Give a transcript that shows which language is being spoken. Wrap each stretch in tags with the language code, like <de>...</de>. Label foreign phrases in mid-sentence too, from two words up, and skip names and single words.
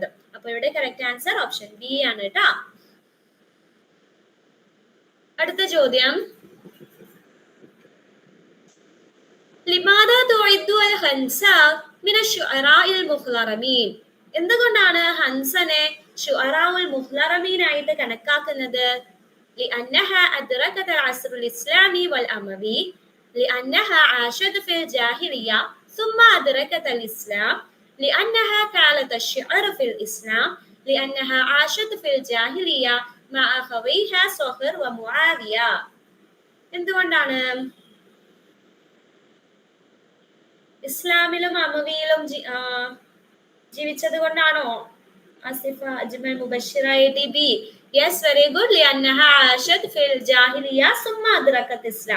<ml>അപ്പൊ ഇവിടെ</ml> <en>correct answer option B</en> <ml>ആണ് കേട്ടോ. അടുത്ത ചോദ്യം,</ml> <ar>لماذا تعد الخنساء من الشعراء المخضرمين.</ar> <ml>എന്തുകൊണ്ടാണ് ഹൻസനെ</ml> <ar>الشعراء المخضرمين</ar> <ml>ആയിട്ട് കണക്കാക്കുന്നത്?</ml> <ar>لأنها أدركت العصر الإسلامي والأموي، لأنها عاشت في الجاهلية ثم أدركت الإسلام, لأنها كانت الشعر في الإسلام, لأنها عاشت في الجاهلية مع أخويها صخر ومعاوية.</ar> <ml>എന്തുകൊണ്ടാണ്? ഇസ്ലാമിലും അമവിയിലും ജീവിച്ചത് കൊണ്ടാണോ?</ml> <en>ആസിഫ അജ്മൽ മുബഷിറ ATB. yes, very good.</en> <ar>لأنها عاشت في الجاهلية ثم أدركت الإسلام.</ar>